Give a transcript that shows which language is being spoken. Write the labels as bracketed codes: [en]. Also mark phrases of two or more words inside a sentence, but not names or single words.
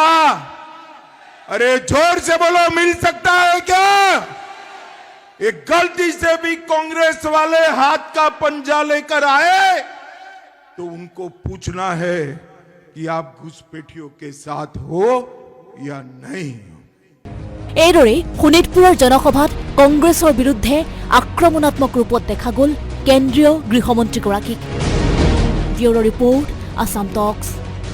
[hi] अरे जोर से बोलो, मिल सकता है क्या? एक गलती से भी कांग्रेस वाले हाथ का पंजा लेकर आए तो उनको पूछना है कि आप घुसपैठियों के साथ हो या नहीं। [as] এইদৰে শোণিতপুৰৰ জনসভাত কংগ্ৰেছৰ বিৰুদ্ধে আক্ৰমণাত্মক ৰূপত দেখা গ'ল কেন্দ্ৰীয় গৃহমন্ত্ৰীগৰাকীক। ব্যুৰ' ৰিপৰ্ট, আসাম টক্স।